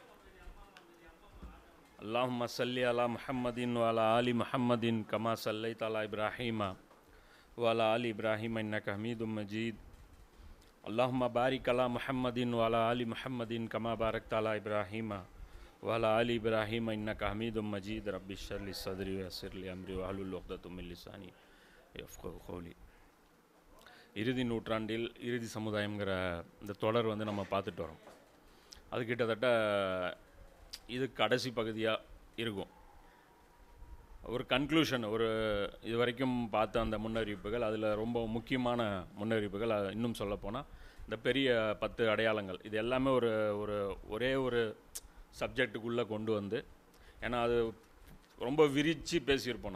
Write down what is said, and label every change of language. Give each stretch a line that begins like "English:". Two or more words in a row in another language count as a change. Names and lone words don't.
Arabic: اللهم صل على محمد وعلى آل محمد كما صليت على إبراهيم وعلى آل إبراهيم إنك حميد مجيد اللهم بارك على محمد وعلى آل محمد كما باركت على إبراهيم وعلى آل إبراهيم إنك حميد مجيد رب اشرح لي صدري ويسر لي أمري واحلل عقدة من لساني يفقهوا قولي.
Tamil: இறுதி நூற்றாண்டில் இறுதி சமுதாயங்கிற இந்த தொடர் நம்ம பார்த்துட்டு வரோம். அது கிட்டத்தட்ட இது கடைசி பகுதியாக இருக்கும். ஒரு கன்க்ளூஷன், ஒரு இது வரைக்கும் பார்த்த அந்த முன்னறிவிப்புகள், அதில் ரொம்ப முக்கியமான முன்னறிவிப்புகள், இன்னும் சொல்லப்போனால் இந்த பெரிய 10 அடையாளங்கள், இது எல்லாமே ஒரே ஒரு சப்ஜெக்டுக்குள்ளே கொண்டு வந்து, ஏன்னா அது ரொம்ப விரித்து பேசியிருப்போம்.